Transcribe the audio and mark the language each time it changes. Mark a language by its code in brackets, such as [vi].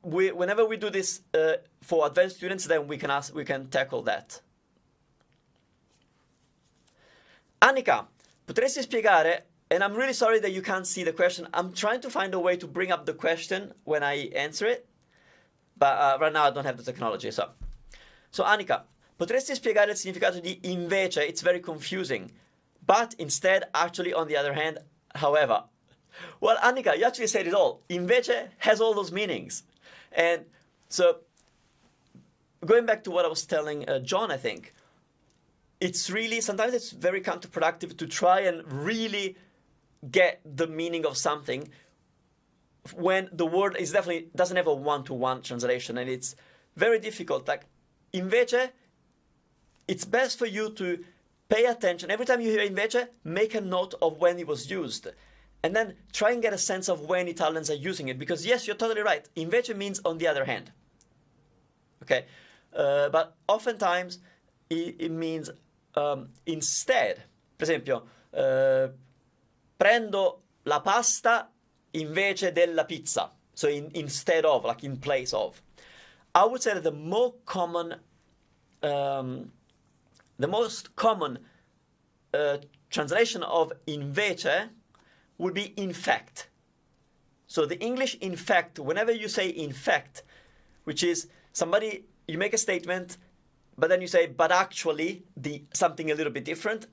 [en] Whenever we do this for advanced students, then we can tackle that. Annika, [it] potresti spiegare, [en] and I'm really sorry that you can't see the question. I'm trying to find a way to bring up the question when I answer it, but right now I don't have the technology. [it] So Annika, potresti spiegare il significato di invece? [en] It's very confusing. But instead, actually, on the other hand, however. Well, Annika, you actually said it all. Invece has all those meanings. And so, going back to what I was telling John, I think, sometimes it's very counterproductive to try and really get the meaning of something when the word is definitely doesn't have a one-to-one translation, and it's very difficult. Like, invece, it's best for you to pay attention. Every time you hear invece, make a note of when it was used. And then try and get a sense of when Italians are using it. Because yes, you're totally right. Invece means on the other hand. Okay? But oftentimes, it means instead. [it] Per esempio, prendo la pasta invece della pizza. [en] So instead of, like in place of. I would say that the more common the most common translation of invece would be in fact. So the English in fact, whenever you say in fact, which is somebody, you make a statement, but then you say, but actually, something a little bit different.